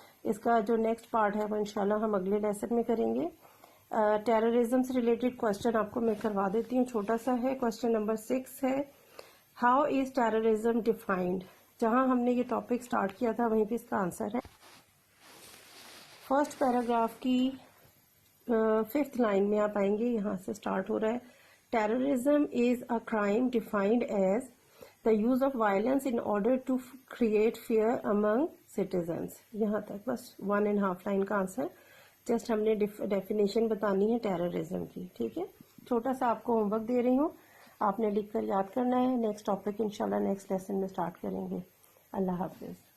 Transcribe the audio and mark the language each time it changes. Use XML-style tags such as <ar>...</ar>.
<ur>اس کا جو next part ہے وہ انشاءاللہ ہم اگلے لیسن میں کریں گے. ٹیررزم سے ریلیٹڈ کوشچن آپ کو میں کروا دیتی ہوں, چھوٹا سا ہے. کوشچن نمبر 6 ہے,</ur> <en>How is terrorism defined.</en> <ur>جہاں ہم نے یہ ٹاپک سٹارٹ کیا تھا وہیں پہ اس کا آنسر ہے. فرسٹ پیراگراف کی 5th لائن میں آپ آئیں گے, یہاں سے سٹارٹ ہو رہا ہے.</ur> <en>Terrorism is a crime defined as the use of violence in order to create fear among citizens.</en> <ur>یہاں تک بس 1.5 لائن کا آنسر. جسٹ ہم نے ڈیفینیشن بتانی ہے ٹیررزم کی. ٹھیک ہے, چھوٹا سا آپ کو ہوم ورک دے رہی ہوں, آپ نے لکھ کر یاد کرنا ہے. نیکسٹ ٹاپک انشاءاللہ نیکسٹ لیسن میں سٹارٹ کریں گے. اللہ حافظ.</ur>